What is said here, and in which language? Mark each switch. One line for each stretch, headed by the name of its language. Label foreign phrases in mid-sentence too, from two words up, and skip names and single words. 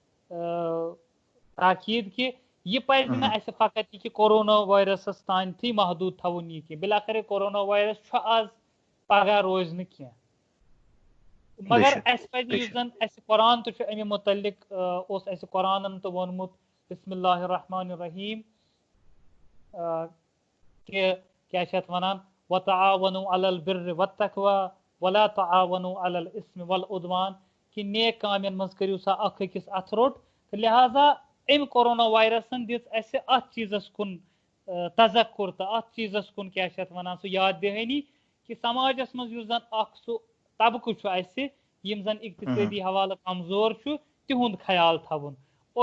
Kashmiri: تاکیٖد کہِ یہِ پزِ نہٕ اَسہِ فقط یہِ کہِ کورونا وایرسس تانۍ محدوٗد تھاوُن یہِ کینٛہہ بِلاخر کورونا وایرس چھُ آز پگاہ روزِ نہٕ کینٛہہ مگر اَسہِ پزِ یُس زن اَسہِ قرآن تہِ چھُ امہِ مُتعلق اوس اَسہِ قرآنن تہِ ووٚنمُت
Arabic: بسم اللہ الرحمن الرحیٖم
Kashmiri: کہِ کیاہ چھِ اتھ ونان
Arabic: وَتَعاوَنُوا عَلَى الْبِرِّ وَالتَّقْوَى وَلَا تَعاوَنُوا عَلَى الْإِثْمِ وَالْعُدْوَانِ
Kashmiri: کہِ نیک کامٮ۪ن منٛز کٔرِو سا اکھ أکِس اَتھٕ روٚٹ تہٕ لہٰذا امہِ کورونا وایرسن دِژ اَسہِ اتھ چیٖزس کُن تذکُر تہٕ اتھ چیٖزس کُن کیاہ چھِ اتھ ونان سُہ یاد دہٲنی کہِ سماجس منٛز یُس زن اکھ سُہ طبقہٕ چھُ اَسہِ یِم زن اقتصٲدی حوالہٕ کمزور چھُ تِہُنٛد خیال تھاوُن اور